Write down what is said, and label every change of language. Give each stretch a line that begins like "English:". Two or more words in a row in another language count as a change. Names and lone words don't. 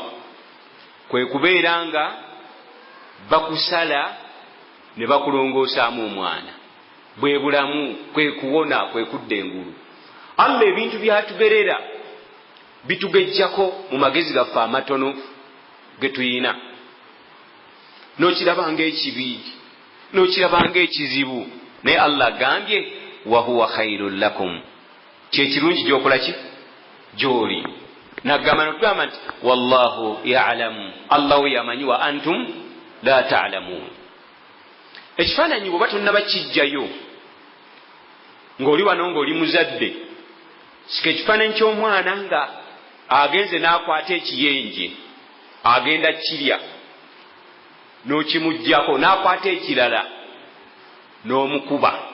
Ganda: Kwe kubeera nga bakusala ne bakulongoosaamu omwana, bwe bulamu, kwe kuwona, kwe kudda engulu. Allah ebintu byatugerera bitugejjako mu magezi gaffe amatono ge tuyina. N'okiraba ng'ekibi, n'okiraba ng'ekizibu, naye Allah agambye
Arabic: وهو خير لكم,
Ganda: kyekirungi gy'okola ki? Gy'oli. N'agamba nti
Arabic: والله يعلم,
Ganda: Allah yamanyi
Arabic: وأنتم لا تعلمون.
Ganda: Ekifaananyi bw'oba tonnaba kijjayo ng'oli wano ng'oli muzadde, sika ekifaananyi ky'omwana nga agenze n'akwata ekiyenje agenda kirya n'okimuggyako, n'akwata ekirala n'omukuba.